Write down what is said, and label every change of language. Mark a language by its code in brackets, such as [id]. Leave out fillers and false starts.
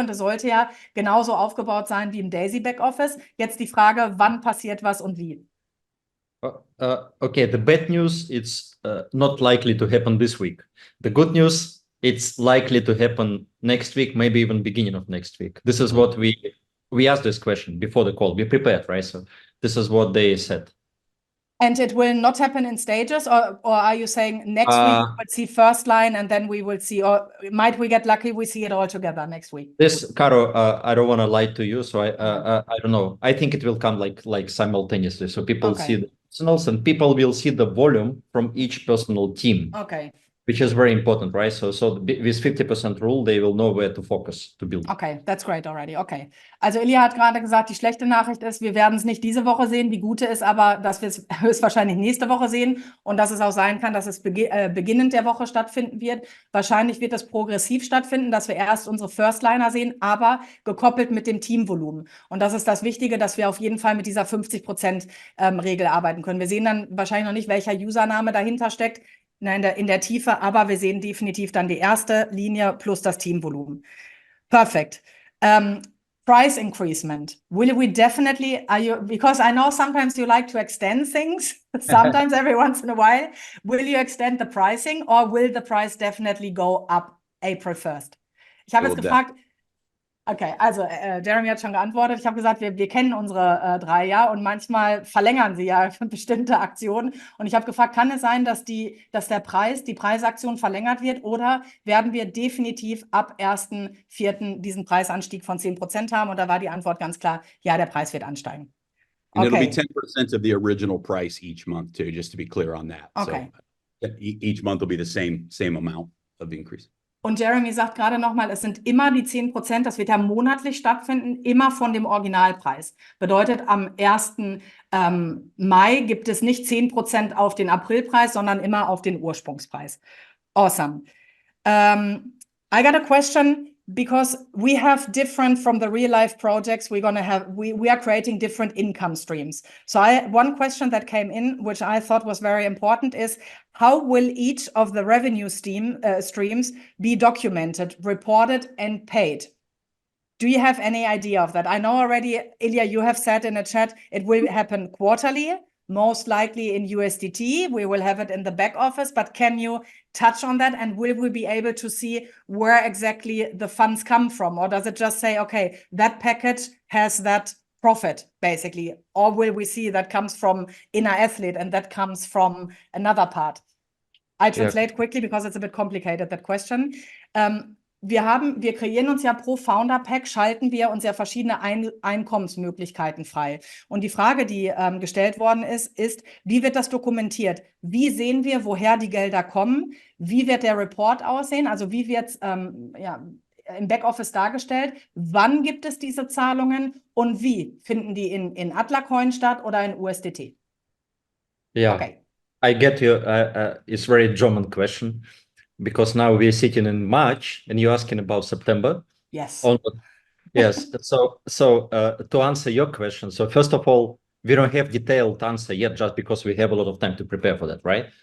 [de] Und das sollte ja genauso aufgebaut sein wie im Daisy Backoffice. Jetzt die Frage, wann passiert was und wie? [en] Okay, the bad news, it's not likely to happen this week. The good news, it's likely to happen next week, maybe even beginning of next week. This is what we asked this question before the call. We prepared, right? So this is what they said. And it will not happen in stages, or are you saying next week we will see first line and then we will see, or might we get lucky we see it all together next week? This, Caro, I don't want to lie to you, so I don't know. I think it will come like simultaneously. So people see the personals and people will see the volume from each personal team. Okay. Which is very important, right? So with 50% rule, they will know where to focus to build. Okay, that's great already. Okay. [de] Also Ilya hat gerade gesagt, die schlechte Nachricht ist, wir werden es nicht diese Woche sehen. Die gute ist aber, dass wir es höchstwahrscheinlich nächste Woche sehen und dass es auch sein kann, dass es beginnend der Woche stattfinden wird. Wahrscheinlich wird es progressiv stattfinden, dass wir erst unsere Firstliner sehen, aber gekoppelt mit dem Teamvolumen. Und das ist das Wichtige, dass wir auf jeden Fall mit dieser 50% Regel arbeiten können. Wir sehen dann wahrscheinlich noch nicht, welcher Username dahinter steckt. In der Tiefe, aber wir sehen definitiv dann die erste Linie plus das Teamvolumen. [en] Perfect. Price increasement. Will we definitely, because I know sometimes you like to extend things, sometimes every once in a while, will you extend the pricing or will the price definitely go up April 1st? [de] Ich habe jetzt gefragt, okay, also Jeremy hat schon geantwortet. Ich habe gesagt, wir kennen unsere 3 ja und manchmal verlängern sie ja bestimmte Aktionen. Und ich habe gefragt, kann es sein, dass die Preisaktion verlängert wird oder werden wir definitiv ab 1.4. diesen Preisanstieg von 10% haben? Und da war die Antwort ganz klar, ja, der Preis wird ansteigen. [en] And it'll be 10% of the original price each month too, just to be clear on that. Okay. So each month will be the same amount of increase. [de] Und Jeremy sagt gerade nochmal, es sind immer die 10%, das wird ja monatlich stattfinden, immer von dem Originalpreis. Bedeutet, am 1. Mai gibt es nicht 10% auf den Aprilpreis, sondern immer auf den Ursprungspreis. [en] Awesome. I got a question because we have different from the real life projects we are creating different income streams. So one question that came in, which I thought was very important, is how will each of the revenue streams be documented, reported, and paid? Do you have any idea of that? I know already, Ilya, you have said in the chat, it will happen quarterly, most likely in USDT. We will have it in the back office, but can you touch on that? And will we be able to see where exactly the funds come from? Or does it just say, okay, that package has that profit, basically? Or will we see that comes from inner athlete and that comes from another part? I translate quickly because it's a bit complicated, that question. [de] Wir kreieren uns ja pro Founder-Pack, schalten wir uns ja verschiedene Einkommensmöglichkeiten frei. Und die Frage, die gestellt worden ist, wie wird das dokumentiert? Wie sehen wir, woher die Gelder kommen? Wie wird der Report aussehen? Also wie wird es im Backoffice dargestellt? Wann gibt es diese Zahlungen? Und wie finden die in Atla Coin statt oder in USDT? [en] Yeah, okay. I get you. It's a very German question. Because now we're sitting in March and you're asking about September. Yes. Yes. So to answer your question, so first of all, we don't have detailed answer yet just because we have a lot of time to prepare for that, right?